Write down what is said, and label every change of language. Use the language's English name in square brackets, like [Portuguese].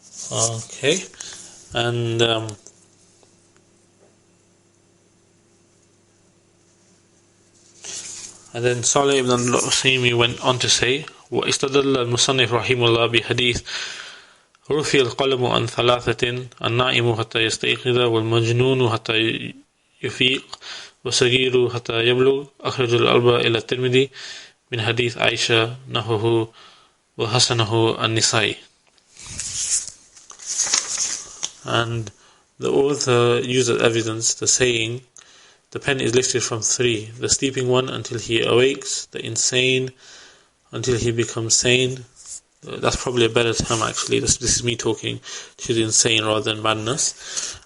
[English] Okay, and then Saleh ibn Abdul Usaymee went on to say, [Arabic] وَإِسْتَدَلَّ الْمُصَنِّفُ رَحِمَهُ اللَّهُ بِحَدِيث رفع القلم عن ثلاثة النائم حتى يستيقظ والمجنون حتى يفيق والصغير حتى يبلغ. أخرج الأربعة إلى الترمذي من حديث عائشة نحوه وحسنه النسائي. [English] And the author used as evidence the saying, the pen is lifted from three: the sleeping one until he awakes, the insane until he becomes sane. That's probably a better term actually. This is me talking to the insane rather than madness.